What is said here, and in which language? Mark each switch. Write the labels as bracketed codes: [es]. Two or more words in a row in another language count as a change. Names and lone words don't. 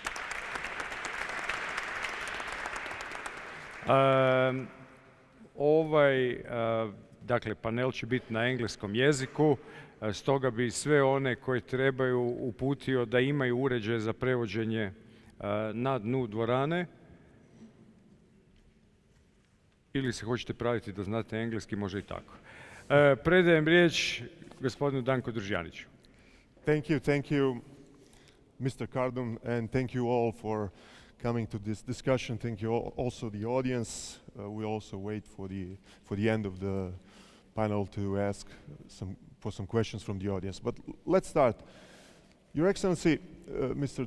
[hr] Dakle, panel će biti na engleskom jeziku, stoga bi sve one koji trebaju uputio da imaju uređaj za prevođenje na dnu dvorane. Ili se hoćete praviti da znate engleski, može i tako. Predajem riječ gospodinu Danku Družijaniću. [en] Thank you, Mr. Cardon, and thank you all for coming to this discussion. Thank you also the audience. We also wait for the end of the panel to ask for some questions from the audience. But let's start. Your Excellency, Mr.